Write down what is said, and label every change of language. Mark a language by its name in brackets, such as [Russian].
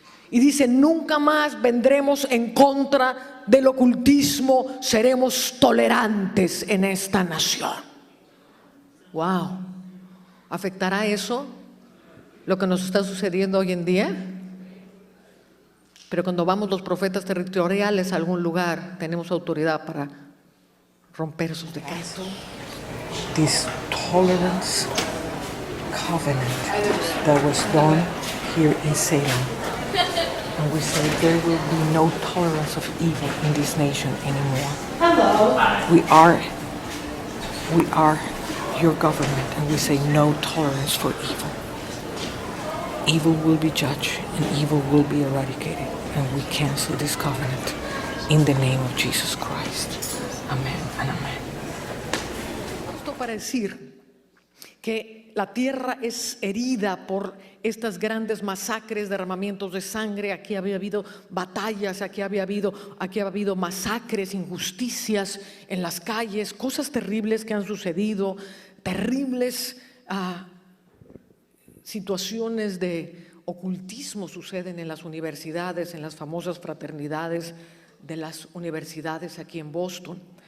[Spanish] Y dicen, nunca más vendremos en contra del ocultismo, seremos tolerantes en esta nación. ¡Wow! ¿Afectará eso lo que nos está sucediendo hoy en día? Pero cuando vamos los profetas territoriales a algún lugar, tenemos autoridad para romper esos decretos. [English] This tolerance covenant that was done here in Salem. And we say there will be no tolerance of evil in this nation anymore. Hello. We are your government, and we say no tolerance for evil. Evil will be judged and evil will be eradicated, and we cancel this covenant in the name of Jesus Christ. Amén and amén. [Spanish] Esto para decir que la tierra es herida por estas grandes masacres, derramamientos de sangre. Aquí había habido batallas, aquí había habido masacres, injusticias en las calles, cosas terribles que han sucedido, terribles situaciones de ocultismo suceden en las universidades, en las famosas fraternidades de las universidades aquí en Boston.